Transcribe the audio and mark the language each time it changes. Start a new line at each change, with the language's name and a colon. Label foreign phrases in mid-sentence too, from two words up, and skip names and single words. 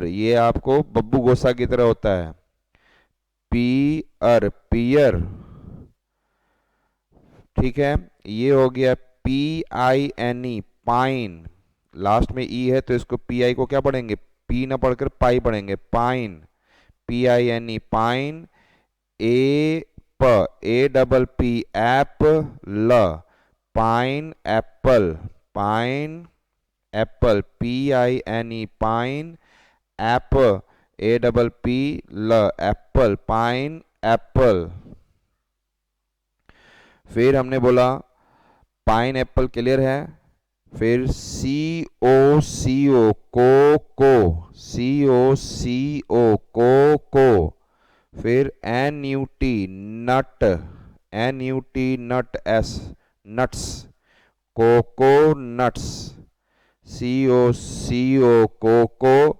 Hindi: ये आपको बब्बू गोसा की तरह होता है, पियर, पियर। ठीक है, ये हो गया PINE, पाइन। लास्ट में ई है तो इसको PI को क्या पढ़ेंगे, पी ना पढ़कर पाई पढ़ेंगे,
English: pine, PINE, pine. A double P ap L, pine apple, pine apple, PINE, pine. ap, APP L, apple, pine apple.
Hindi: फिर हमने बोला
English: pine apple,
Hindi: क्लियर है।
English: फिर COCO, co, COCO, co. फिर NUT, nut, NUT, S, nuts, coco nuts, COCO, coco.